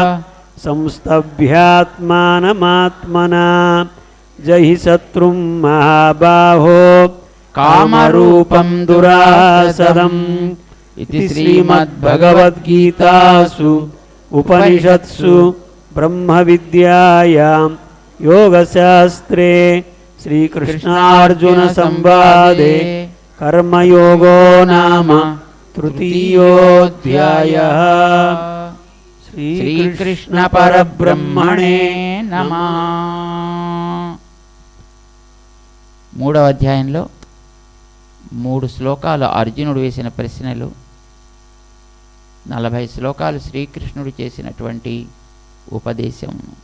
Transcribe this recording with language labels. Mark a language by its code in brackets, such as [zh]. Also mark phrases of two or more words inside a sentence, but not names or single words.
[sa] संस्तभ्यात्मानमात्मना जहि शत्रुं महाबाहो कामरूपं दुरासदम् इति श्रीमद्भगवद्गीतासु उपनिषत्सु ब्रह्मविद्यायां योगशास्त्रे श्रीकृष्णार्जुनसंवादे कर्मयोगो नाम तृतीयोऽध्यायः। శ్రీకృష్ణ పరబ్రహ్మణే నమః. [te] మూడవ అధ్యాయంలో 3 శ్లోకాలు అర్జునుడు వేసిన ప్రశ్నలు, 40 శ్లోకాలు శ్రీకృష్ణుడు చేసినటువంటి ఉపదేశం.